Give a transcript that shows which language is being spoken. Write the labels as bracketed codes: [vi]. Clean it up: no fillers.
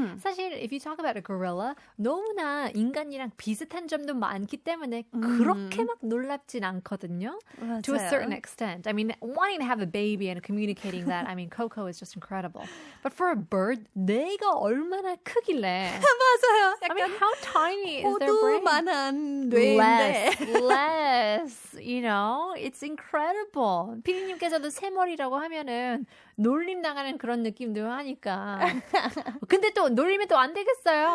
[ko] 사실 [en] if you talk about a gorilla, [ko] 너무나 인간이랑 비슷한 점도 많기 때문에 그렇게 막 놀랍진 않거든요. [en] To a certain extent. I mean, wanting to have a baby and communicating that, I mean, Coco is just incredible. But for a bird, [ko] 뇌가 얼마나 크길래. 맞아요. [en] I mean, how tiny is their brain? [ko] 호두만한 뇌인데. [en] Less, you know, it's incredible. [ko] 피디님께서도 새머리라고 하면은 놀림 당하는 그런 느낌도 하니까. 근데 또 놀리면 또 안 되겠어요.